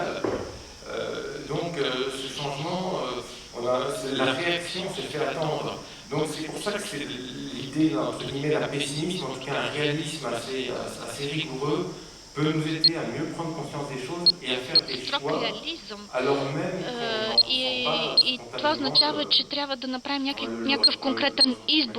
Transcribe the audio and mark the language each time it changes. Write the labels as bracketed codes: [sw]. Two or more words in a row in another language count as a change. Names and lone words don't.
[fr] Donc, ce changement, la réaction se fait attendre. Donc, c'est pour ça que c'est l'idée, entre guillemets, d'un pessimisme, en tout cas un réalisme assez rigoureux, peut nous aider à mieux prendre conscience des choses et à faire des choix, alors même qu'on [bg] и това означава, че трябва да направим някакъв конкретен избор,